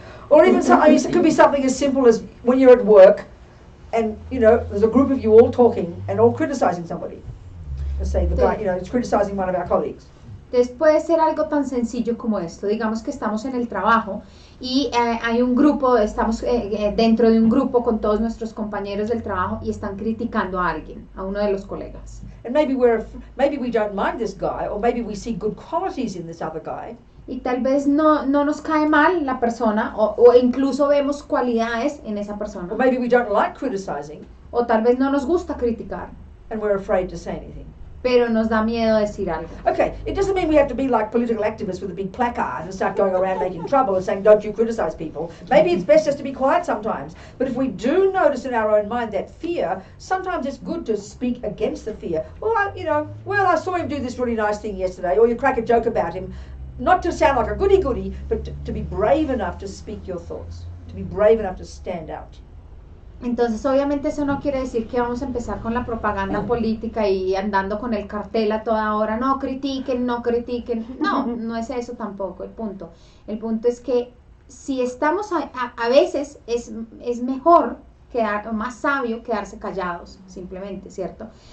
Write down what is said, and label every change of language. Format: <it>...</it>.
<en>Or even I mean, it could be something as simple as when you're at work and, you know, there's a group of you all talking and all criticizing somebody. Let's say the guy, you know, is criticizing one of our colleagues.</en> <es>Entonces puede ser algo tan sencillo como esto. Digamos que estamos en el trabajo y hay un grupo, estamos dentro de un grupo con todos nuestros compañeros del trabajo y están criticando a alguien, a uno de los colegas.</es> <en>And maybe we don't mind this guy, or maybe we see good qualities in this other guy.</en> <es>Y tal vez no nos cae mal la persona o incluso vemos cualidades en esa persona.</es> <en>Or maybe we don't like criticizing</en> <es>O tal vez no nos gusta criticar,</es> <en>and we're afraid to say anything.</en> <es>pero nos da miedo decir algo.</es> <en>Okay, it doesn't mean we have to be like political activists with a big placard and start going around making trouble and saying, don't you criticize people. Maybe it's best just to be quiet sometimes. But if we do notice in our own mind that fear, sometimes it's good to speak against the fear. Well, I saw him do this really nice thing yesterday, or you crack a joke about him. Not to sound like a goody-goody, but to be brave enough to speak your thoughts. To be brave enough to stand out.</en> <es>Entonces, obviamente eso no quiere decir que vamos a empezar con la propaganda política y andando con el cartel a toda hora, no critiquen, no critiquen. No, no es eso tampoco el punto. El punto es que si estamos, a veces es mejor, más sabio quedarse callados, simplemente, ¿cierto?</es>